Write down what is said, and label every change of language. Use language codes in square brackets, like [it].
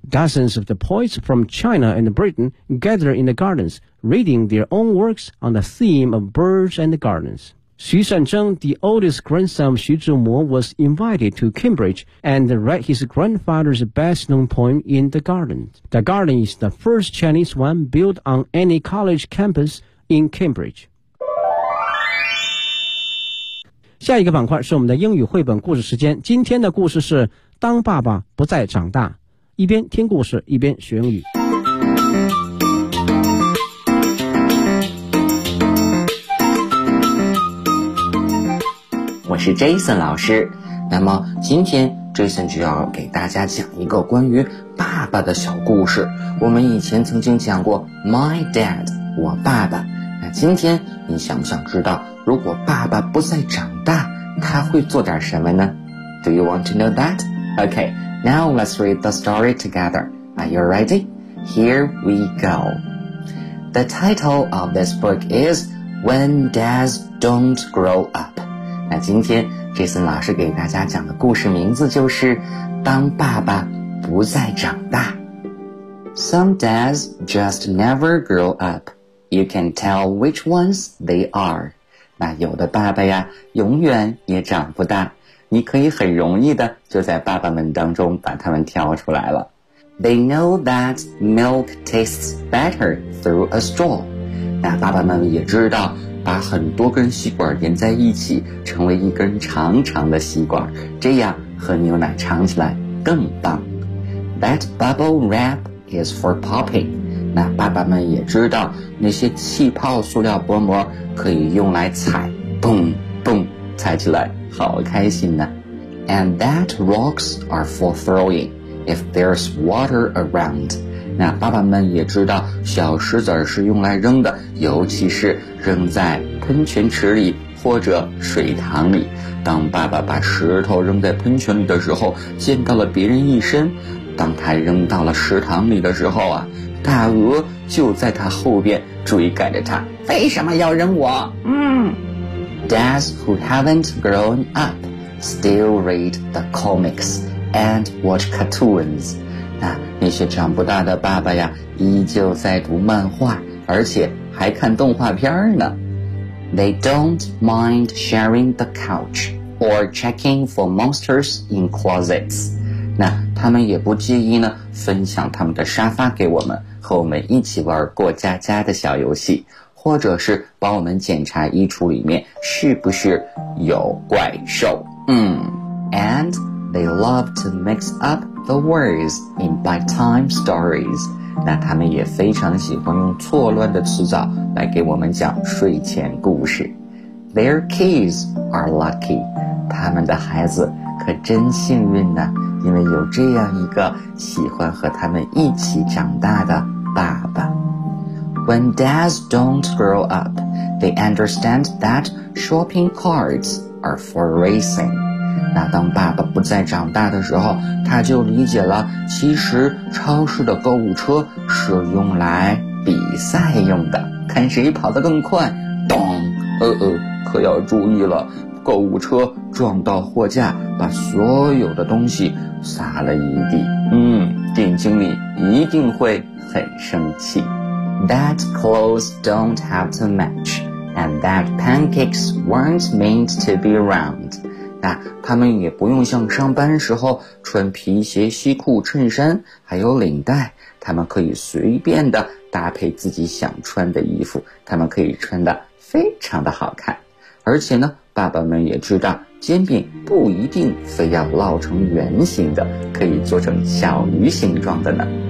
[en] Dozens of the poets from China and Britain gather in the gardens, reading their own works on the theme of birds and the gardens. 徐善征, the oldest grandson of 徐志摩, was invited to Cambridge and read his grandfather's best-known poem in the garden. The garden is the first Chinese one built on any college campus in Cambridge. [zh] 下一个板块是我们的英语绘本故事时间。今天的故事是《当爸爸不再长大》，一边听故事，一边学英语。我是 Jason 老师，那么今天 Jason 就要给大家讲一个关于爸爸的小故事。我们以前曾经讲过 My Dad, 我爸爸，那今天你想不想知道如果爸爸不再长大他会做点什么呢？ [en] Do you want to know that? OK, now let's read the story together. Are you ready? Here we go. The title of this book is When Dads Don't Grow Up. [zh] 那今天 Jason 老师给大家讲的故事名字就是当爸爸不再长大。 [en] Some dads just never grow up. You can tell which ones they are. [zh] 那有的爸爸呀永远也长不大，你可以很容易的就在爸爸们当中把他们挑出来了。 [en] They know that milk tastes better through a straw. [zh] 那爸爸们也知道把很多根吸管连在一起成为一根长长的吸管，这样喝牛奶尝起来更棒。 [en] That bubble wrap is for popping. [zh] 那爸爸们也知道那些气泡塑料薄膜可以用来踩，蹦蹦踩起来好开心呢。 [en] And that rocks are for throwing if there's water around. [zh] 那爸爸们也知道小石子是用来扔的，尤其是扔在喷泉池里或者水塘里。当爸爸把石头扔在喷泉里的时候溅到了别人一身，当他扔到了池塘里的时候啊，大鹅就在他后边追赶着他，为什么要扔我？ [en] Dads who haven't grown up still read the comics and watch cartoons. [zh] 那些长不大的爸爸呀依旧在读漫画，而且还看动画片呢。 [en] They don't mind sharing the couch or checking for monsters in closets. [zh] 那他们也不介意呢分享他们的沙发给我们，和我们一起玩过家家的小游戏，或者是帮我们检查衣橱里面是不是有怪兽。 [en] And they love to mix upThe words in bedtime stories. [zh] 那他们也非常喜欢用错乱的词藻来给我们讲睡前故事。 [en] Their kids are lucky. [zh] 他们的孩子可真幸运呢，因为有这样一个喜欢和他们一起长大的爸爸。 [en] When dads don't grow up, they understand that shopping carts are for racing. [zh] 那当爸爸不再长大的时候，他就理解了，其实超市的购物车是用来比赛用的，看谁跑得更快。咚，可要注意了，购物车撞到货架，把所有的东西撒了一地。店经理一定会很生气。 [en] That clothes don't have to match, and that pancakes weren't meant to be round. [zh] 那他们也不用像上班时候穿皮鞋、西裤、衬衫还有领带，他们可以随便的搭配自己想穿的衣服，他们可以穿得非常的好看。而且呢，爸爸们也知道煎饼不一定非要烙成圆形的，可以做成小鱼形状的呢。